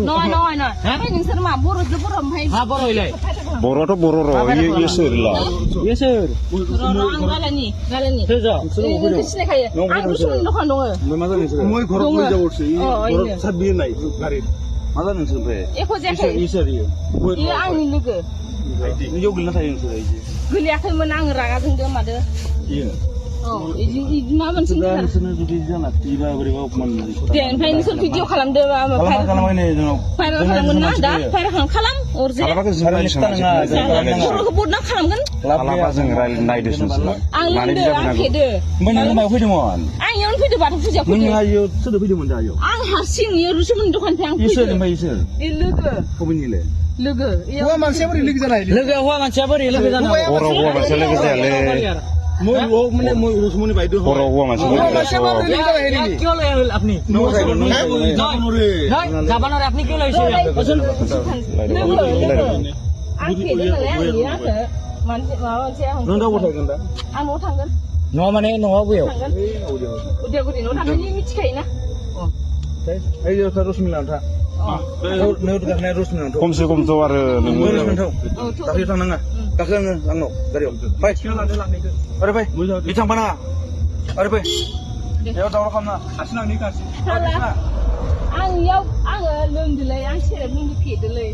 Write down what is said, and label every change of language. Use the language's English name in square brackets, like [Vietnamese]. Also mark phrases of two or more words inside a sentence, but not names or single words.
[Bodo] নহয় नोंसोर मा बर'जों बर' ओमफ्राय हा बर' হইলাই बर'थ' बर' र' इयो सोर ला इयो सोर आं गालानि सोर जा नोंखौ सिनायखायो आं रसमनि दखान दङ मा जादों नोंसोर [Assamese] মই ঘৰত লৈ যাবছে ঘৰত [Bodo] साबि নাই गारि मा जादों नोंसोर ओमफ्राय एख' जायाखै इसोर इयो आंनि लोगो इयाव गोलैना थायो नोंसोर गोलैयाखैमोन आं रागा जोंदो मादो इयो इदि मा मोनसे नोंसोरनो जुदि जाना तीबा बोरैबा अपमान दे ओमफ्राय नोंसोर भिडिअ खालामदो खालामबाय जोंनाव भाइरेल खालामगोन ना दा भाइरेल खालाम अरजे बर'खौ बदनाम खालामगोन खालामा जों नायदोसो आं लोंदो आं फेदो ओमफ्राय नों मायाव फैदोंमोन आं इयावनो फैदो बाथौ फुजायाव फैदो नों आयो सोरदो फैदोंमोन दा आयो आं हारसिं इयो रसमनि दखाननिफ्राय आं इसोर फैदो ओमफ्राय इसोर लोगो बबेनिले लोगो हौवा मानसिया बोरै लोगो जानाय लोगो हौवा मानसिया बोरै लोगो जानो बर' हौवा मानसिया लोगो जायालै [Assamese] মই মানে মই রসমনি বাইদেউ [Bodo] बर' हौवा मानसिया [Assamese] কিয় লৈ আহিল আপুনি জাপানৰ আপুনি কিয় লৈছে [Bodo] आं फेदो नालाय आं इयो आंखो माबा मोनसे नों दा बहा थागोन दा आं न'आव थांगोन न'आव माने न'आव बबेयाव उदालगुरि न'आव थांगोन मिथिखायोना [Assamese] এই যে [Bodo] রসমিন লান্থা खमसे खमथ' आरो दाख्लै थांनाङा दाख्लै आङो आंनाव गारियाव फै आरो फै बि थांफानाङा आरो फै बेयाव दावराव खालामनाङा आङो लोंदोलै आं सेरेब लोंदो फेदोलै